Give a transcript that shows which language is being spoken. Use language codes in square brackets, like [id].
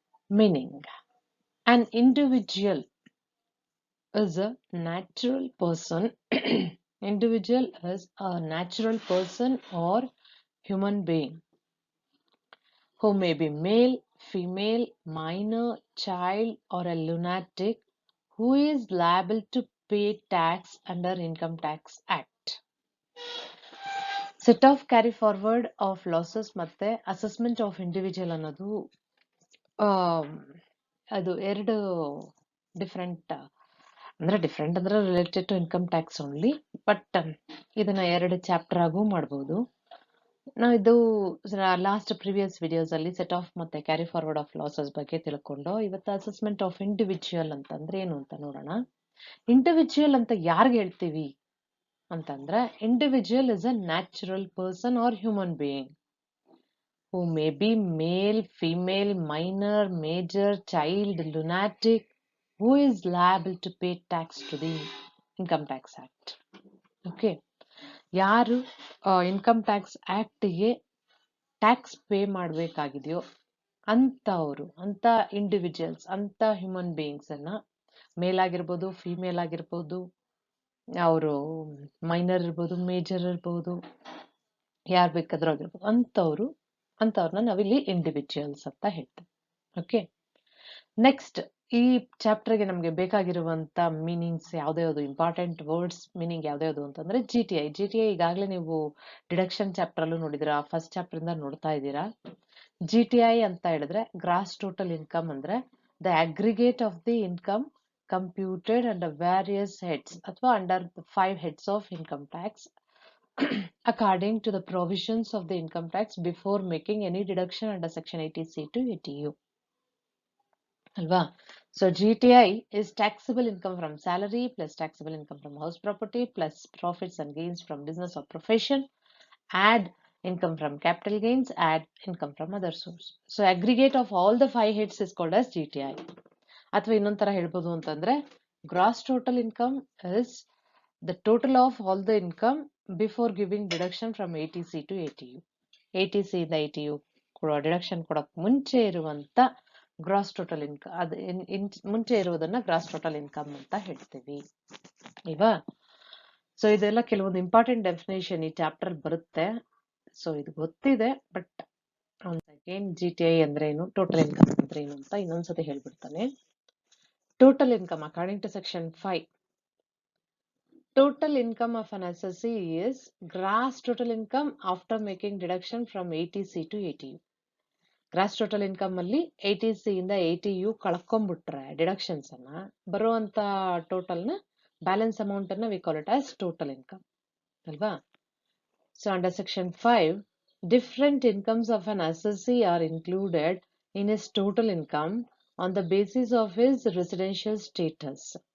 [en] Meaning: an individual is a natural person individual is a natural person or human being who may be male, female, minor, child, or a lunatic who is liable to pay tax under Income Tax Act. Set off carry forward of losses ಮತ್ತೆ assessment of individual [kn] ಅನ್ನೋದು ಅದು ಎರಡು [en] different ಅಂದ್ರೆ related to income tax only, but [kn] ಇದನ್ನ ಎರಡು [en] Chapter ಆಗೂ ಮಾಡಬಹುದು. [kn] ನಾವು ಇದು ಲಾಸ್ಟ್ ಪ್ರಿವಿಯಸ್ ವಿಡಿಯೋಸ್ ಅಲ್ಲಿ ಸೆಟ್ ಆಫ್ ಮತ್ತೆ ಕ್ಯಾರಿ ಫಾರ್ವರ್ಡ್ ಆಫ್ ಲಾಸಸ್ ಬಗ್ಗೆ ತಿಳ್ಕೊಂಡು, ಇವತ್ತು ಅಸೆಸ್ಮೆಂಟ್ ಆಫ್ ಇಂಡಿವಿಜುವಲ್ ಅಂತಂದ್ರೆ ಏನು ಅಂತ ನೋಡೋಣ. [en] individual [kn] ಅಂತ ಯಾರಿಗೆ ಹೇಳ್ತೀವಿ ಅಂತಂದ್ರೆ, [en] Individual is a natural person or human being who may be male, female, minor, major, child, lunatic, who is liable to pay tax to the Income Tax Act. Okay. [kn] ಯಾರು income tax ಆಕ್ಟ್ಗೆ tax pay ಮಾಡಬೇಕಾಗಿದೆಯೋ ಅಂತವರು, ಅಂತ individuals, ಅಂತ human beings ಅನ್ನ, ಮೇಲ್ ಆಗಿರ್ಬೋದು, female ಆಗಿರ್ಬೋದು, ಅವರು minor ಇರ್ಬೋದು, major ಇರ್ಬೋದು, ಯಾರು ಬೇಕಾದ್ರೂ ಆಗಿರ್ಬೋದು, ಅಂತವ್ರನ್ನ ನಾವಿಲ್ಲಿ ಇಂಡಿವಿಜುವಲ್ಸ್ ಅಂತ ಹೇಳ್ತೇವೆ. ಓಕೆ. ನೆಕ್ಸ್ಟ್, ಈ ಚಾಪ್ಟರ್ಗೆ ನಮಗೆ ಬೇಕಾಗಿರುವಂತ ಮೀನಿಂಗ್ಸ್ ಯಾವ್ದು ಇಂಪಾರ್ಟೆಂಟ್ ವರ್ಡ್ಸ್ ಮೀನಿಂಗ್ ಯಾವ್ದು ಅಂತಂದ್ರೆ GTI. ಈಗಾಗಲೇ ನೀವು ಡಿಡಕ್ಷನ್ ಚಾಪ್ಟರ್ ಅಲ್ಲೂ ನೋಡಿದಿರಾ, ಫಸ್ಟ್ ಚಾಪ್ಟರ್ ಇಂದ ನೋಡ್ತಾ ಇದ್ದೀರಾ. [en] GTI [kn] ಅಂತ ಹೇಳಿದ್ರೆ [en] Gross total income, ಅಂದ್ರೆ the aggregate of the income computed under various heads ಅಥವಾ under 5 heads of income tax according to the provisions of the income tax before making any deduction under section 80C to 80U. Alva. So GTI is taxable income from salary plus taxable income from house property plus profits and gains from business or profession, add income from capital gains, add income from other source. So aggregate of all the 5 heads is called as GTI. [kn] ಅಥವಾ ಇನ್ನೊಂದು ತರ ಹೇಳ್ಬೋದು ಅಂತಂದ್ರೆ, [en] gross total income is the total of all the income before giving deduction from 80C to 80U. [kn] 80C ಇಂದ 80U ಕೊಡೋ deduction ಕೊಡಕ್ ಮುಂಚೆ ಇರುವಂತ ಗ್ರಾಸ್ ಟೋಟಲ್ ಇನ್ಕಮ್, ಅದು ಮುಂಚೆ ಇರುವುದನ್ನ ಗ್ರಾಸ್ ಟೋಟಲ್ ಇನ್ಕಮ್ ಅಂತ ಹೇಳ್ತೀವಿ ಇವಾ. ಸೊ ಇದೆಲ್ಲ ಕೆಲವೊಂದು ಇಂಪಾರ್ಟೆಂಟ್ ಡೆಫಿನೇಷನ್ ಈ ಚಾಪ್ಟರ್ ಬರುತ್ತೆ. ಸೊ ಇದು ಗೊತ್ತಿದೆ, ಬಟ್ ಅಗೇನ್ GTI ಅಂದ್ರೆ ಏನು, ಟೋಟಲ್ ಇನ್ಕಮ್ ಅಂದ್ರೆ ಏನು ಅಂತ ಇನ್ನೊಂದ್ಸತಿ ಹೇಳ್ಬಿಡ್ತಾನೆ. [en] Total income according to section 5, total income of an assessee is gross total income after making deduction from 80C to 80U. [kn] Gross total income ಅಲ್ಲಿ 80C ಇಂದ 80U ಕಳ್ಕೊಂಡ್ಬಿಟ್ರೆ ಡಿಡಕ್ಷನ್ಸ್ ಅನ್ನ, ಬರುವಂತ ಟೋಟಲ್ ನ ಬ್ಯಾಲೆನ್ಸ್ ಅಮೌಂಟ್ ಅನ್ನ [en] we call it as [kn] total income ಅಲ್ವಾ. [en] So under section 5, different incomes of an assessee are included in his total income on the basis of his residential status.